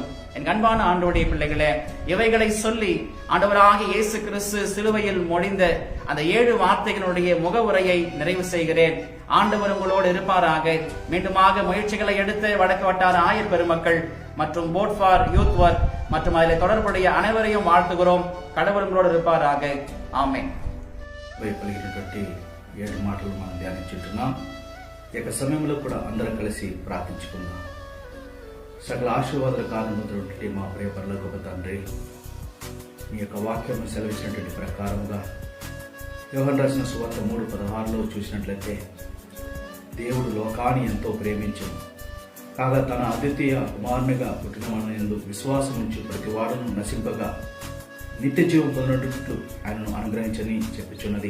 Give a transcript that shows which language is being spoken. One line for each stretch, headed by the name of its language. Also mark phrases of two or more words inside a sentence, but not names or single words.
Tamil: என் அன்பான ஆண்டவருடைய பிள்ளைகளே, இவைகளை சொல்லி ஆண்டவராகிய இயேசு கிறிஸ்து சிலுவையில் மொழிந்த அந்த 7 வார்த்தைகளுடைய முகவுரையை நிறைவு செய்கிறேன். ஆண்டவர் உங்களோடு இருப்பாராக. மீண்டுமாக முயற்சிகளை எடுத்த வடக்கு வட்டார ஆயர் பெருமக்கள் மற்றும் போட் ஃபார் யூத் ஒர்க் மற்றும் அதில் தொடர்புடைய அனைவரையும் வாழ்த்துகிறோம். கடவுள் உங்களோடு இருப்பாராக.
Telugu: ఆమేన్. పలికినటువంటి 7 మాటలు మనం ధ్యానించుకుంటున్నాం. ఈ యొక్క సమయంలో కూడా అందరం కలిసి ప్రార్థించుకుందాం. సకల ఆశీర్వాదాల కారణమైనటువంటి మా ప్రియ పరలోకపు తండ్రి, మీ యొక్క వాక్యం సెలవిచ్చినటువంటి ప్రకారముగా యోహాను రాసిన సువార్త 3:16లో చూసినట్లయితే, దేవుడు లోకాన్ని ఎంతో ప్రేమించి కాగా తన అద్వితీయ కుమారునిగా పుట్టిన మనయందు విశ్వాసం ఉంచి ప్రతి వాడును నశింపగా నిత్య జీవం పొందినట్లు ఆయనను అనుగ్రహించని చెప్పుచున్నది.